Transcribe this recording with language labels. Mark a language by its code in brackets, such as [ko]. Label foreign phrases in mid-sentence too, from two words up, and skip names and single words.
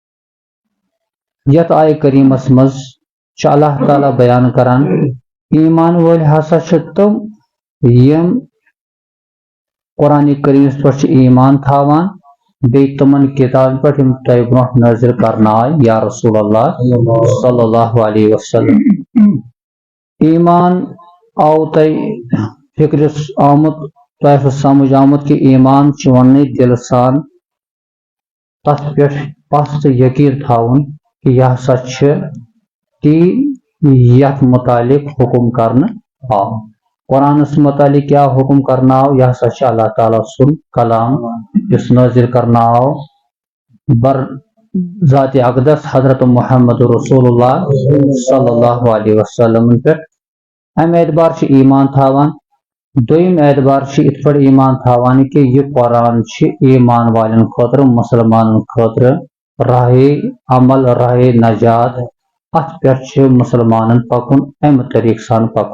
[ks] یتھ آیہِ کریٖمس منٛز چھُ اللہ تعالیٰ بیان کران ایمان وٲلۍ ہسا چھِ تِم یِم قرآن کریٖمس پٮ۪ٹھ چھِ ایمان تھاوان، بیٚیہِ تِمن کِتابن پٮ۪ٹھ یِم تۄہہِ برونٛٹھ نٲزِل کرنہٕ آیہِ یا رسول اللہ [ar] صلی اللہ علیہ وسلم۔ [ks] ایمان آو تۄہہِ فکرِ آمُت، تۄہہِ آسوٕ سمجھ آمُت کہِ ایمان چھُ وننٕے دلہٕ سان تتھ پٮ۪ٹھ پستہٕ یقیٖن تھاوُن کہِ یہِ ہسا چھِ تی یتھ متعلق حکم کرنہٕ آو۔ قرآنس متعلق کیاہ حکم کرنہٕ آو؟ یہِ ہسا چھُ اللہ تعالیٰ سُنٛد کلام یُس نٲزِل کرنہٕ آو بر ذاتِ اقدس حضرت محمد رسول اللہ [ar] صلی اللہ علیہ وسلم [ks] پٮ۪ٹھ۔ امہِ اعتبار چھِ ایمان تھاوان۔ دوٚیِم اعتبار چھِ یِتھ پٲٹھۍ ایمان تھاوان کہِ یہِ قرآن چھِ ایمان والٮ۪ن خٲطرٕ، مُسلمانن خٲطرٕ راہِ عمل، راہِ نجات۔ اتھ پٮ۪ٹھ چھِ مُسلمانن پکُن، امہِ طریٖقہٕ سان پکُن۔